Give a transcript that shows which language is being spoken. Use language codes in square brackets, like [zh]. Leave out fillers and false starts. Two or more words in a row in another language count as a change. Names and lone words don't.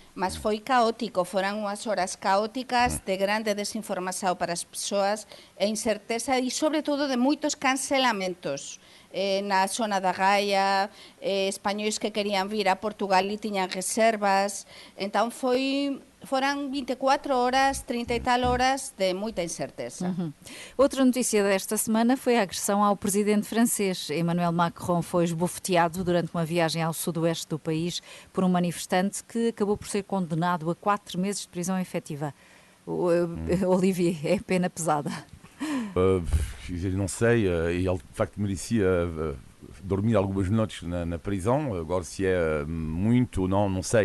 [gl] Mas foi caótico, foran unhas horas caóticas de grande desinformación para as persoas e incerteza e, sobre todo, de moitos cancelamentos na zona da Gaia, españois que querían vir a Portugal e tiñan reservas. Entón foran 24 horas, 30 e tal horas de moita incerteza. [pt] Outra notícia desta semana foi a agressão ao presidente francês. Emmanuel Macron foi esbofeteado durante uma viagem ao sudoeste do país por um manifestante que acabou por ser condenado a 4 meses de prisão efetiva. Olivier, é pena pesada. Não sei, ele de facto merecia dormir algumas noites na prisão, agora se é muito ou não sei.